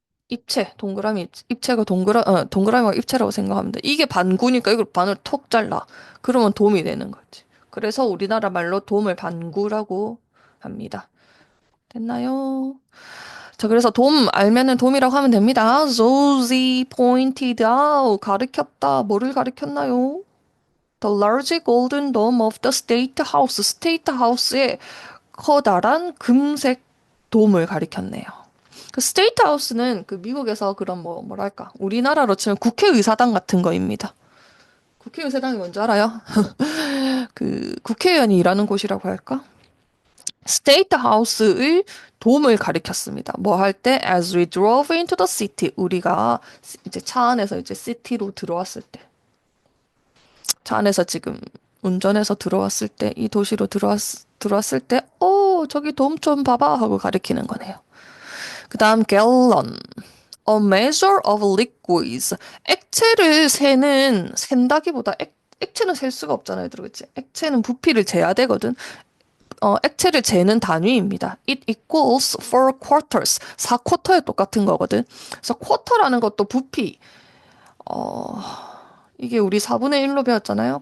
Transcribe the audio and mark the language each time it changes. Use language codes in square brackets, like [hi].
[ko] 입체, 동그라미, 입체가 동그라미가 입체라고 생각하면 돼. 이게 반구니까 이걸 반을 톡 잘라. 그러면 돔이 되는 거지. 그래서 우리나라 말로 돔을 반구라고 합니다. 됐나요? 자, 그래서 돔 알면은 돔이라고 하면 됩니다. [en] Zoe pointed out. [ko] 가르쳤다. 뭐를 가르쳤나요? [en] The large golden dome of the state house. [ko] 스테이트 하우스의 커다란 금색 돔을 가리켰네요. 그 스테이트 하우스는 그 미국에서 그런 뭐랄까 우리나라로 치면 국회의사당 같은 거입니다. 국회의사당이 뭔지 알아요? 그 국회의원이 일하는 곳이라고 할까? 스테이트 하우스의 돔을 가리켰습니다. 뭐 할 때 [en] as we drove into the city [ko] 우리가 이제 차 안에서 이제 시티로 들어왔을 때 차 안에서 지금 운전해서 들어왔을 때 이 도시로 들어왔을 때 저기 돔 좀 봐봐 하고 가리키는 거네요. 그 다음 [en] gallon A measure of liquids. [ko] 액체를 센다기보다 액체는 셀 수가 없잖아요, 얘들아, 그치? 액체는 부피를 재야 되거든. 액체를 재는 단위입니다. [en] It equals 4 quarters. [ko] 4쿼터에 똑같은 거거든. 그래서 쿼터라는 것도 부피. 어, 이게 우리 4분의 1로 배웠잖아요.